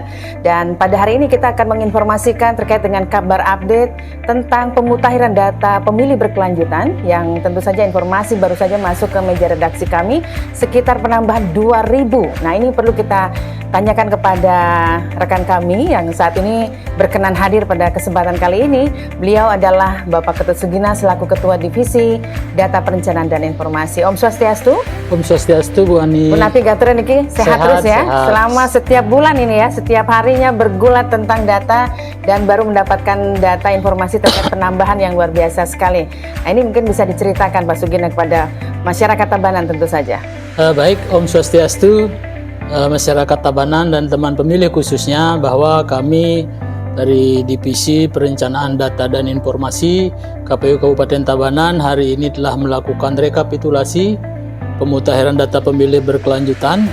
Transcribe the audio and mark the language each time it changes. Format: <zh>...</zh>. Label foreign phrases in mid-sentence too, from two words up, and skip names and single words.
<id>Dan pada hari ini kita akan menginformasikan terkait dengan kabar update tentang pemutahiran data pemilih berkelanjutan yang tentu saja informasi baru saja masuk ke meja redaksi kami sekitar penambahan 2.000. Nah, ini perlu kita tanyakan kepada rekan kami yang saat ini berkenan hadir pada kesempatan kali ini. Beliau adalah Bapak Ketut Sugina selaku Ketua Divisi Data Perencanaan dan Informasi.</id> <ban>Om Swastiastu. Om Swastiastu, Bu Ani.</ban> <id>Bu Napi Gatra niki sehat terus ya. Sehat. Selama setiap bulan ini ya, setiap harinya bergulat tentang data dan baru mendapatkan data informasi terkait penambahan yang luar biasa sekali. Nah, ini mungkin bisa diceritakan Pak Sugina kepada masyarakat Tabanan tentu saja. Baik,</id> <ban>Om Swastiastu,</ban> <id>masyarakat Tabanan dan teman pemilih khususnya, bahwa kami dari Divisi Perencanaan Data dan Informasi KPU Kabupaten Tabanan hari ini telah melakukan rekapitulasi pemutahiran data pemilih berkelanjutan.</id>